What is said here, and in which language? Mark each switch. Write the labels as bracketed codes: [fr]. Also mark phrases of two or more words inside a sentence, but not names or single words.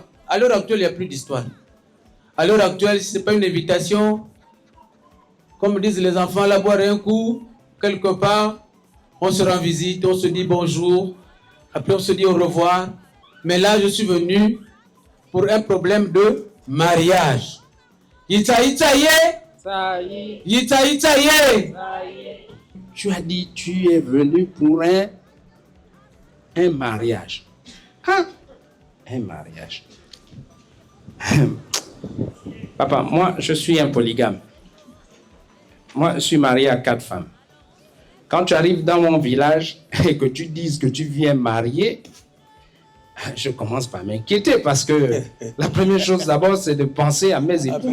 [fr] À l'heure actuelle, il n'y a plus d'histoire. À l'heure actuelle, si ce n'est pas une invitation, comme disent les enfants, là, boire un coup, quelque part, on se rend visite, on se dit bonjour, après on se dit au revoir. Mais là, je suis venu pour un problème de mariage. Yita yita ye! Yita yita ye! Tu as dit, tu es venu pour un mariage. Hein? Un mariage. Papa, moi, je suis un polygame. Moi, je suis marié à 4 femmes. Quand tu arrives dans mon village et que tu dises que tu viens marier, je commence par m'inquiéter parce que la première chose d'abord, c'est de penser à mes époux.